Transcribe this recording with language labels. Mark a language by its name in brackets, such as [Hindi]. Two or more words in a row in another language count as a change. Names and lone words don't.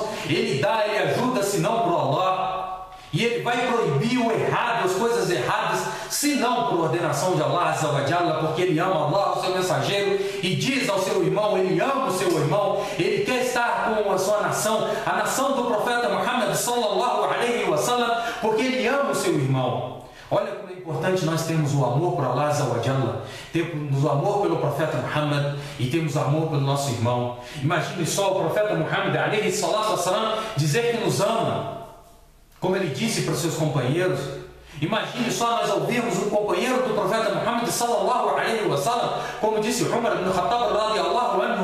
[Portuguese] Ele dá, ele ajuda, se não por Allah. E ele vai proibir o errado, as coisas erradas, se não por ordenação de Allah [Arabic] عز وجل, [Portuguese] porque ele ama Allah, o seu mensageiro, e diz ao seu irmão, ele ama o seu irmão, ele quer estar com a sua nação, a nação do profeta Muhammad [Arabic] صلى الله عليه وسلم, [Portuguese] porque ele ama o seu irmão. Olha como é importante nós termos o amor por Allah [Arabic] عز وجل, [Portuguese] temos o amor pelo profeta Muhammad e temos o amor pelo nosso irmão. Imagine só o profeta Muhammad [Arabic] عليه الصلاة والسلام [Portuguese] dizer que nos ama, como ele disse para os seus companheiros. Imagine só nós ouvirmos um companheiro do profeta Muhammad [Arabic] صلى الله عليه وسلم, [Portuguese] como disse Umar ibn Khattab radiyallahu